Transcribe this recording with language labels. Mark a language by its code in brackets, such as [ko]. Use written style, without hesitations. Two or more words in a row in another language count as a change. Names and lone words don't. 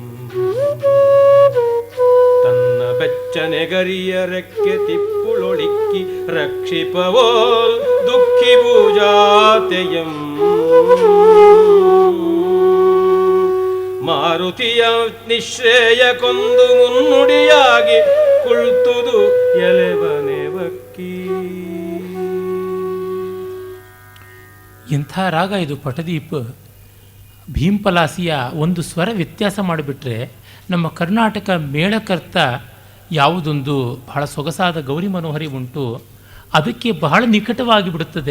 [kn] ತನ್ನ ಬೆಚ್ಚನೆ ಗರಿಯ ರೆಕ್ಕೆ ತಿಪ್ಪುಳೊಳಿಕ್ಕಿ ರಕ್ಷಿಪವೋಲ್ ದುಃಖಿ ಭೂಜಾತೆಯಂ. ಮಾರುತಿಯ ನಿಶ್ರೇಯ ಕೊಂದು ಮುನ್ನುಡಿಯಾಗಿ ಕುಳ್ತುದು ಎಲೆವನೆವಕ್ಕಿ. ಎಂಥ ರಾಗ ಇದು ಪಟದೀಪ್. ಭೀಂಪಲಾಸಿಯ ಒಂದು ಸ್ವರ ವ್ಯತ್ಯಾಸ ಮಾಡಿಬಿಟ್ರೆ ನಮ್ಮ ಕರ್ನಾಟಕ ಮೇಳಕರ್ತ ಯಾವುದೊಂದು ಬಹಳ ಸೊಗಸಾದ ಗೌರಿ ಮನೋಹರಿ ಉಂಟು, ಅದಕ್ಕೆ ಬಹಳ ನಿಕಟವಾಗಿ ಬಿಡುತ್ತದೆ.